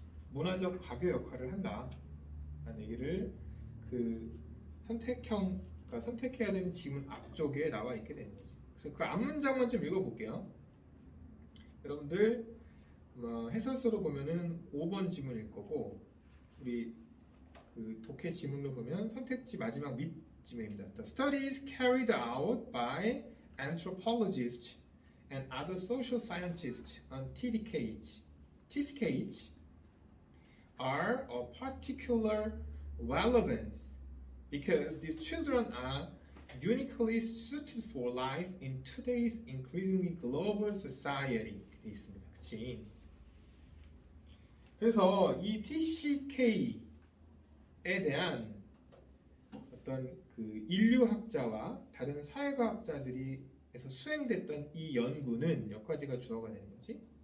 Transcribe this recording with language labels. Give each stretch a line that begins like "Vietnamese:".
Korean: 문화적 가교 역할을 한다 라는 얘기를 그 선택형, 선택해야 되는 지문 앞쪽에 나와 있게 되는 거지. 그래서 그 앞문장만 좀 읽어볼게요. 여러분들 해설서로 보면은 5번 지문일 거고, 우리 그 독해 지문으로 보면 선택지 마지막 밑 지문입니다.
English: The studies carried out by anthropologists and other social scientists on TCKH are of particular relevance because these children are uniquely suited for life in today's increasingly global society.
Korean: 이렇게 돼 있습니다. 그치? 그래서 이 TCK에 대한 어떤 그 인류학자와 다른 사회과학자들이에서 수행됐던 이 연구는 몇 가지가 주어가 되는 거지.